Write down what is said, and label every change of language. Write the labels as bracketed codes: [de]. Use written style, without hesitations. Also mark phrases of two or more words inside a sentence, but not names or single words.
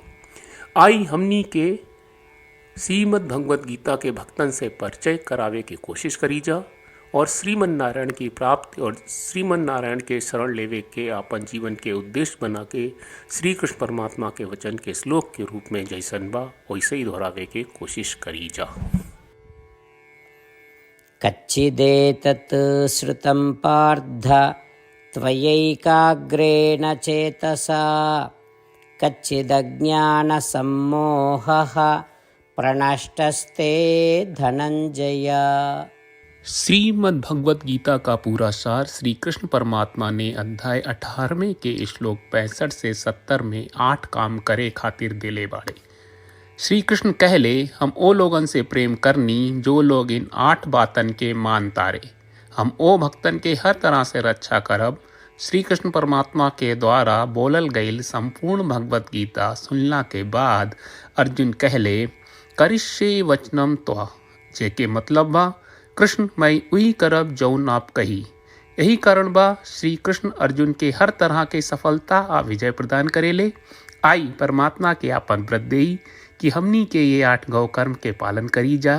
[bho] आई हमनी के श्रीमद् भगवद गीता के भक्तन से परिचय करावे के कोशिश करी जा और श्रीमन नारायण की प्राप्ति और श्रीमन नारायण के शरण लेवे के आपन जीवन के उद्देश्य बना के श्री कृष्ण परमात्मा के वचन के श्लोक के रूप में जैसन बा वैसे ही दोहरावे के कोशिश करी जा। [sa] कच्चिदेतत् श्रुतं पार्थ त्वयैकाग्रेण चेतसा कच्चिदज्ञानसम्मोहः प्रणष्टस्ते धनंजय। [bho] श्रीमद् भगवद गीता का पूरा सार श्री कृष्ण परमात्मा ने अध्याय 18वें के श्लोक 65 से 70 में 8 काम करे खातिर दिले बाड़े। श्री कृष्ण कहले, हम ओ लोगन से प्रेम करनी जो लोग इन 8 बातन के मान तारे। हम ओ भक्तन के हर तरह से रक्षा करब। श्री कृष्ण परमात्मा के द्वारा बोलल गईल संपूर्ण भगवद गीता सुनला के बाद अर्जुन कहले, [sa] करिष्ये वचनम त्वा, [bho] जेके मतलब बा कृष्ण मैं उही करब जौन आप कही। यही कारण बा श्री कृष्ण अर्जुन के हर तरह के सफलता आ विजय प्रदान करेले। आई परमात्मा के आपन व्रत देई कि हमनी के ये 8 गौ कर्म के पालन करी जा।